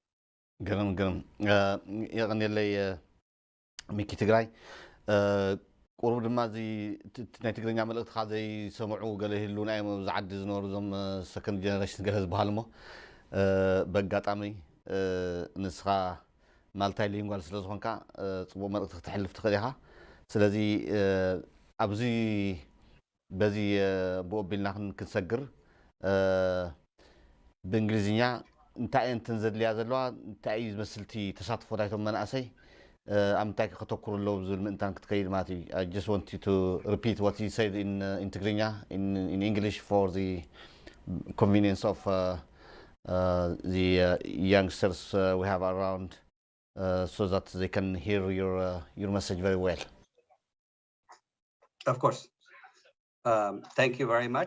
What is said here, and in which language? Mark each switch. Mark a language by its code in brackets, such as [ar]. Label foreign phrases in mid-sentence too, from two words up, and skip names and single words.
[ti] ገረም የቀኒየለይ ሚኪ ትግራይ ቁሩብ ድማ እዚ ናይ ትግርኛ መልእክትካ ዘይሰምዑ ገለ ይህሉ ናይ ዝዓዲ ዝነበሩ እዞም [en] second generation [ti] ገለ ዝበሃል እሞ በጋጣሚ ንስኻ ማልታይ ሊንጓል ስለ ዝኾንካ ፅቡቅ መልእክቲ ክትሕልፍ ትኽእል ኢኻ ስለዚ ኣብዚ በዚ ብኦ ኣቢልና ክንሰግር ብእንግሊዝኛ እንታይ እንትን ዘድልያ ዘለዋ እንታይ እዩ ዝመስልቲ ተሳትፎ ናይቶም መናእሰይ ኣብ ምንታይ ከተኩሩ ኣለዉ ዝብል ምእንታን ክትከይድ ማለት እዩ [en] I just want you to repeat what you said in Tigrinya in English for the convenience of the youngsters we have around so that they can hear your message very well. Of course. Thank you very much.